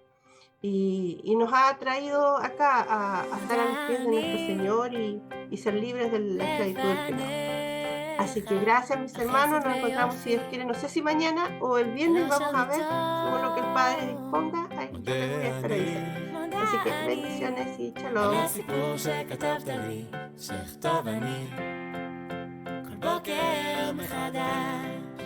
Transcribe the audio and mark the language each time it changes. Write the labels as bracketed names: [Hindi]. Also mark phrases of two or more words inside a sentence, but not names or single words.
[Spanish] Y nos ha traído acá a estar a los pies de nuestro Señor y ser libres de la esclavitud del pecado. Así que gracias, mis hermanos, nos encontramos, si Dios quiere, no sé si mañana o el viernes, vamos a ver, según lo que el Padre disponga, ahí yo les voy a estar avisando. Así que bendiciones y shalom. [Hebrew] על הסיפור שכתבת לי, שכתוב אני כל בוקר מחדש.